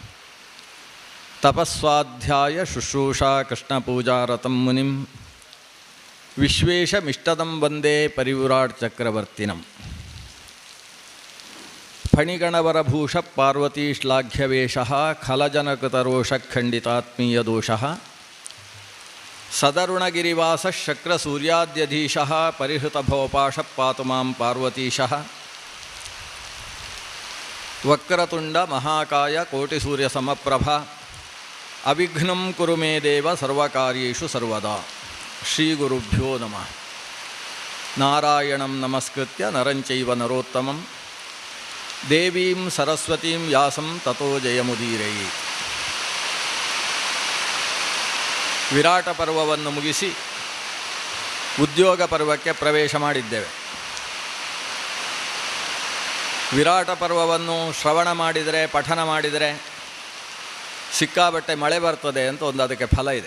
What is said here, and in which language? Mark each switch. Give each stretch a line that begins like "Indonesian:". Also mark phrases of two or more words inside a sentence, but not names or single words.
Sanskrit: ತಪಸ್ವಾಧ್ಯಾಯ ಶುಶ್ರೂಷಾ ಕೃಷ್ಣಪೂಜಾರತಂ ಮುನಿಂ ವಿಶ್ವೇಶಮಿಷ್ಟದಂ ವಂದೇ ಪರಿವ್ರಾಟ್ ಚಕ್ರವರ್ತಿನಂ ಫಣಿಗಣವರಭೂಷ ಪಾರ್ವತೀಶ್ಲಾಘ್ಯವೇಷಃ ಖಲಜನಕೃತರೋಷಖಂಡಿತಾತ್ಮೀಯದೋಷಃ ಸದರುಣಗಿರಿವಾಸ ಶಕ್ರಸೂರ್ಯಾದ್ಯಧೀಶಃ ಪರಿಹೃತಭವಪಾಶ ಪಾತು ಮಾಂ ಪಾರ್ವತೀಶಃ ವಕ್ರತುಂಡ ಮಹಾಕಾಯ ಕೋಟಿಸೂರ್ಯಸಮಪ್ರಭ ಅವಿಘ್ನಂ ಕುರು ಮೇ ದೇವ ಸರ್ವಕಾರ್ಯೇಷು ಸರ್ವದಾ. ಶ್ರೀಗುರುಭ್ಯೋ ನಮಃ. ನಾರಾಯಣಂ ನಮಸ್ಕೃತ್ಯ ನರಂಚೈವ ನರೋತ್ತಮಂ ದೇವೀಂ ಸರಸ್ವತೀಂ ವ್ಯಾಸಂ ತತೋ ಜಯಮುದೀರಯೇ.
Kannada: ವಿರಾಟ ಪರ್ವವನ್ನು ಮುಗಿಸಿ ಉದ್ಯೋಗ ಪರ್ವಕ್ಕೆ ಪ್ರವೇಶ ಮಾಡಿದ್ದೇವೆ. ವಿರಾಟ ಪರ್ವವನ್ನು ಶ್ರವಣ ಮಾಡಿದರೆ, ಪಠನ ಮಾಡಿದರೆ ಸಿಕ್ಕಾಬಟ್ಟೆ ಮಳೆ ಬರ್ತದೆ ಅಂತ ಒಂದು ಅದಕ್ಕೆ ಫಲ ಇದೆ.